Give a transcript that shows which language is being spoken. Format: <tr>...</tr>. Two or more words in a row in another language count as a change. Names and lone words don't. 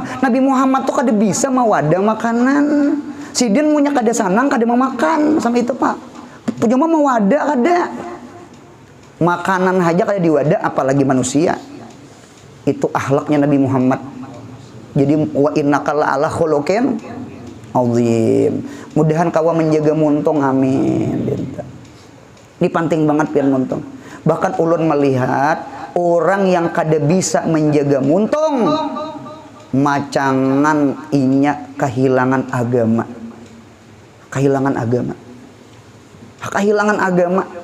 <bjn>Nabi Muhammad tuh kada bisa mawadah makanan. Sidin punya kada sanang kada mau makan sama itu pak. Cuma mawadah kada. Makanan aja kada diwadah, apalagi manusia. Itu akhlaknya Nabi Muhammad.</bjn> <ar>Jadi وإنك لعلى خلق عظيم.</ar> <bjn>Mudahan kawa menjaga muntung, amin. Ini penting banget pian muntung. Bahkan ulun melihat orang yang kada bisa menjaga muntung, macangan inya kehilangan agama. Kehilangan agama. Kehilangan agama.</bjn>